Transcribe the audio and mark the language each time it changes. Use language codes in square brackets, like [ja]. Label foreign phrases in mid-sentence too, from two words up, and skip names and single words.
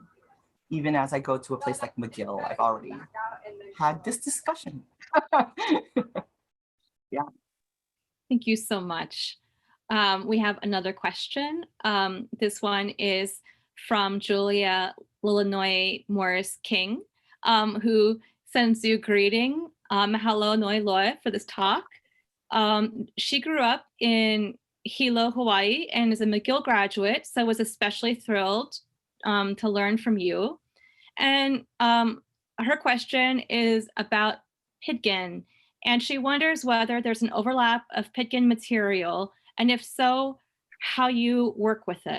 [en] Even as I go to a place like McGill, I've already had this discussion. Yeah. Thank you so much. We have another question. This one is from Julia Lilinoy Morris King, who sends you a greeting. [haw] Mahalo noi loa [en] for this talk. She grew up in Hilo, Hawaii, and is a McGill graduate, so was especially thrilled to learn from you. And her question is about Pidgin, and she wonders whether there's an overlap of Pidgin material, and if so, how you work with it.